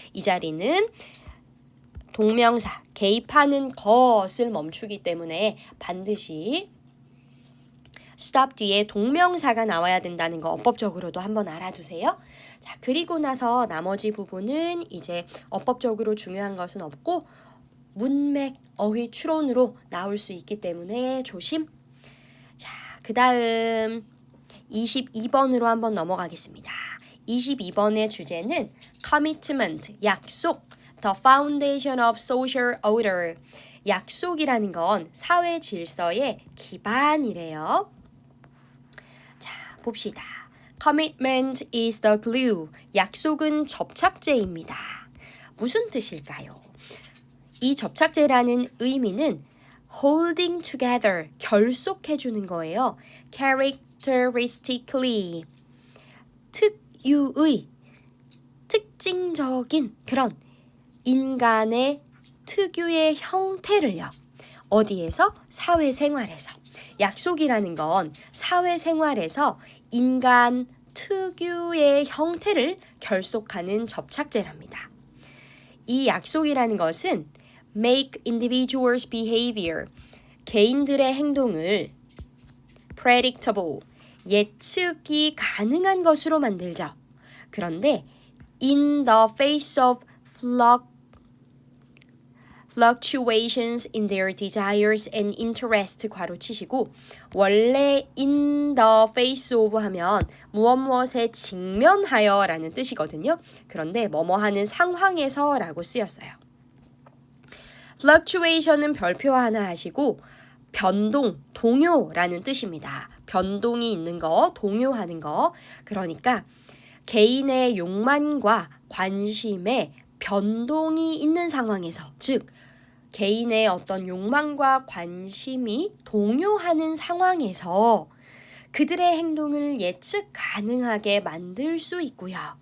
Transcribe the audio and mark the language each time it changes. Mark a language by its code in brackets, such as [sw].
[ko] 이 자리는 동명사, 개입하는 것을 멈추기 때문에 반드시 stop 뒤에 동명사가 나와야 된다는 거 어법적으로도 한번 알아두세요. 자, 그리고 나서 나머지 부분은 이제 어법적으로 중요한 것은 없고 문맥, 어휘, 추론으로 나올 수 있기 때문에 조심. 자, 그 다음 22번으로 한번 넘어가겠습니다. 22번의 주제는 [en] commitment, 약속, the foundation of social order. [ko] 약속이라는 건 사회 질서의 기반이래요. 자, 봅시다. [en] Commitment is the glue. [ko] 약속은 접착제입니다. 무슨 뜻일까요? 이 접착제라는 의미는 [en] holding together, [ko] 결속해주는 거예요. characteristically, 특유의, 특징적인 그런 인간의 특유의 형태를요. 어디에서? 사회생활에서. 약속이라는 건 사회생활에서 인간 특유의 형태를 결속하는 접착제랍니다. 이 약속이라는 것은 [en] make individuals behavior, [ko] 개인들의 행동을 predictable, 예측이 가능한 것으로 만들죠. 그런데 [en] in the face of fluctuations in their desires and interest [ko] 괄호 치시고 원래 [en] in the face of [ko] 하면 무엇무엇에 직면하여 라는 뜻이거든요. 그런데 뭐뭐 하는 상황에서 라고 쓰였어요. fluctuation은 별표 하나 하시고 변동, 동요라는 뜻입니다. 변동이 있는 거, 동요하는 거. 그러니까 개인의 욕망과 관심에 변동이 있는 상황에서, 즉 개인의 어떤 욕망과 관심이 동요하는 상황에서 그들의 행동을 예측 가능하게 만들 수 있고요.